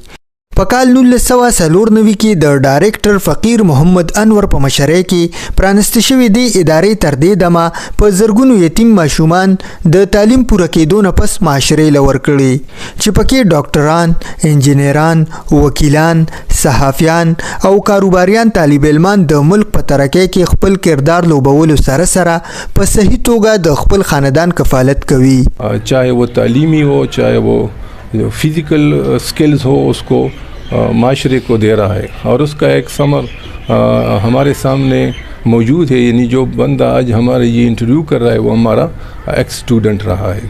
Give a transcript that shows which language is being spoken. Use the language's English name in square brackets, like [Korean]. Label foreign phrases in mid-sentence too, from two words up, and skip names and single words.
[Pashto] په کال 1994 کې د ډایرکټر فقیر محمد انور په مشرۍ کې پرانستې شوې د ادارې تر دې دمه په زرګونو یتیم ماشومان د تعلیم پوره کېدو نه پس معاشرې له ورکړي چې پکې ډاکټران، انجینران، وکیلان، صحافیان او کاروباریان طالب علمان د ملک په ترقۍ کې خپل کردار لوبولو سره سره په صحیح توګه د خپل خاندان کفالت کوي. [Urdu] چاہے وہ تعلیمی ہو، چاہے وہ [English] physical skills [Urdu] ہو، اس کو معاشرے کو دے رہا ہے اور اس کا ایک ثمر ہمارے سامنے موجود ہے. یعنی جو بندہ آج ہمارے یہ انٹرویو کر رہا ہے وہ ہمارا [English] ex student [Urdu] رہا ہے.